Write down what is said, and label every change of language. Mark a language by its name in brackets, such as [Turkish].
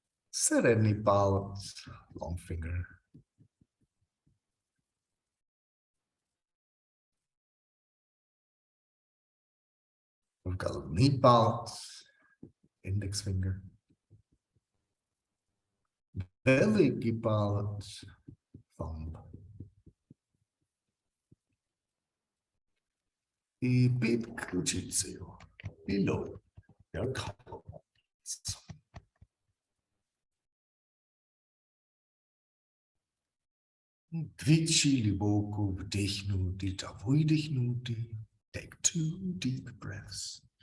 [Ukrainian] Середній палець, [English] long finger. [Ukrainian] Вказівний палець, [English] index finger. [Ukrainian] Великий палець, [English] thumb. [Ukrainian] І під ключицею, [English] below your collarbones. [Ukrainian] Двічі глибоко вдихнути та видихнути. [English] Take 2 deep breaths.